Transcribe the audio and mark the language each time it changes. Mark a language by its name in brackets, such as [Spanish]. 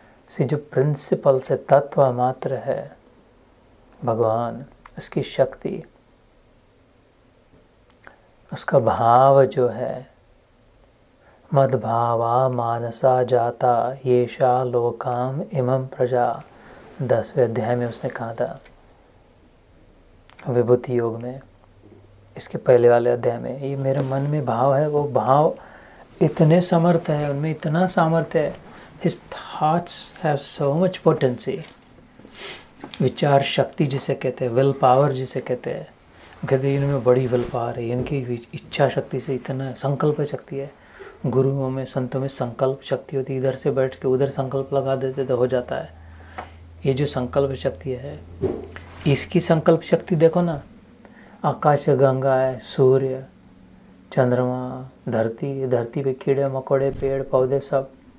[Hindi] से जो प्रिंसिपल से तत्व मात्र है भगवान, उसकी शक्ति, उसका भाव जो है, [Sanskrit] मद्भावा मानसा जाता येषा लोकाम इमं प्रजा। [Hindi] 10वें अध्याय में उसने कहा था विभूति योग में, इसके पहले वाले अध्याय में, ये मेरे मन में भाव है, वो भाव इतने समर्थ है, उनमें इतना सामर्थ्य है। [English] His thoughts have so much potency। [Hindi] विचार शक्ति जिसे कहते हैं, विल पावर जिसे कहते हैं, कहते हैं इनमें बड़ी विल पावर है, इनकी इच्छा शक्ति से इतना संकल्प शक्ति है। गुरुओं में संतों में संकल्प शक्ति होती है, इधर से बैठ के उधर संकल्प लगा देते तो हो जाता है। ये जो संकल्प शक्ति है, इसकी संकल्प शक्ति देखो ना, आकाश गंगा है, सूर्य, चंद्रमा, धरती, धरती पे कीड़े मकोड़े पेड़ पौधे सब,